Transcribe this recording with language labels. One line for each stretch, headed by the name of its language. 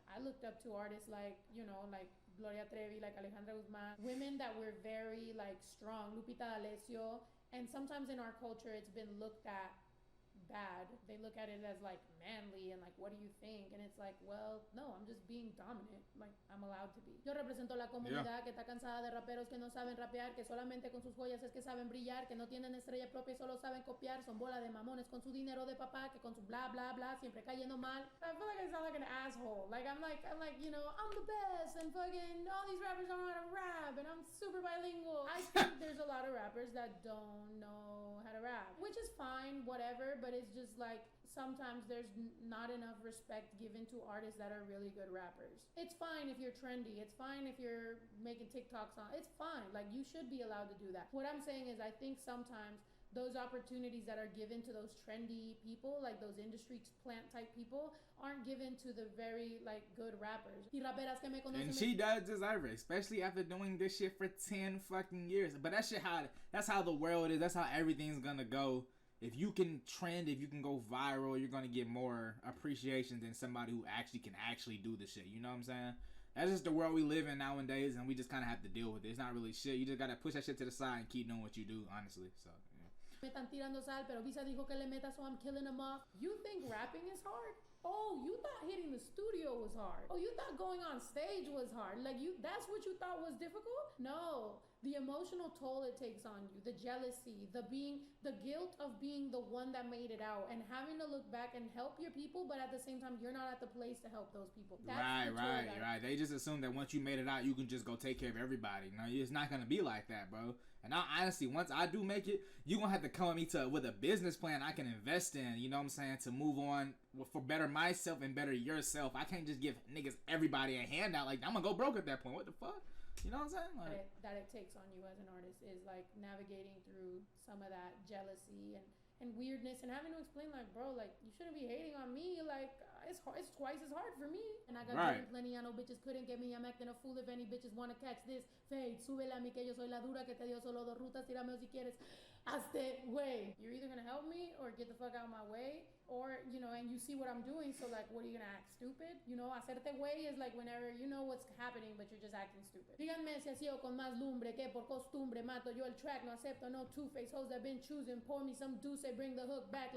English: I looked up to artists like, you know, like Gloria Trevi, like Alejandra Guzman, women that were very like strong, Lupita D'Alessio, and sometimes in our culture it's been looked at bad. They look at it as like manly and like, what do you think? And it's like, well, no, I'm just being dominant. Like, I'm allowed to be.
Spanish: Yo represento la comunidad que está cansada de raperos que no saben rapear, que solamente con sus joyas es que saben brillar, que no tienen estrella propia y solo saben copiar. Son bola de mamones con su dinero de papá, que con su bla bla bla siempre cayendo mal.
English: I feel like I sound like an asshole. Like I'm like, you know, I'm the best and fucking all these rappers don't know how to rap and I'm super bilingual. I think there's a lot of rappers that don't know how to rap, which is fine, whatever, but it's just like sometimes there's not enough respect given to artists that are really good rappers. It's fine if you're trendy. It's fine if you're making TikToks on. It's fine. Like, you should be allowed to do that. What I'm saying is I think sometimes those opportunities that are given to those trendy people, like those industry plant type people, aren't given to the very like good rappers. And she does deserve it, especially after doing this shit for 10 fucking years. But that's how the world is. That's how everything's gonna go. If you can trend, if you can go viral, you're gonna get more appreciation than somebody who can do the shit. You know what I'm saying? That's just the world we live in nowadays, and we just kind of have to deal with it. It's not really shit. You just gotta push that shit to the side and keep doing what you do, honestly. So.
Spanish: Me están tirando sal, pero Visa dijo que le meta,
English: so I'm killing them off. You think rapping is hard? Oh, you thought hitting the studio was hard. Oh, you thought going on stage was hard. Like, that's what you thought was difficult? No. The emotional toll it takes on you, the jealousy, the guilt of being the one that made it out and having to look back and help your people, but at the same time, you're not at the place to help those people. That's right. They just assume that once you made it out, you can just go take care of everybody. No, it's not going to be like that, bro. And honestly, once I do make it, you're going to have to come at me with a business plan I can invest in, you know what I'm saying, to move on for better myself and better yourself. I can't just give niggas everybody a handout. Like, I'm going to go broke at that point. What the fuck? You know what I'm saying? Like, that it takes on you as an artist is like navigating through some of that jealousy and weirdness and having to explain like, bro, like, you shouldn't be hating on me. Like, it's twice as hard for me. And I got plenty. I know bitches couldn't get me. I'm acting a fool if any bitches want to catch this.
Spanish: Fade, súbele a mí que yo soy la dura que te dio solo dos rutas. Tírame si quieres. Hazte way.
English: You're either going to help me or get the fuck out of my way. Or, you know, and you see what I'm doing, so like, what are you gonna act stupid? You know, hacerte way is like whenever you know what's happening, but you're just acting stupid.
Spanish: Díganme si así o con más lumbre que por costumbre mato yo el track, no acepto no
English: two-face hoes that been choosing, pour me some deuce, bring the hook back.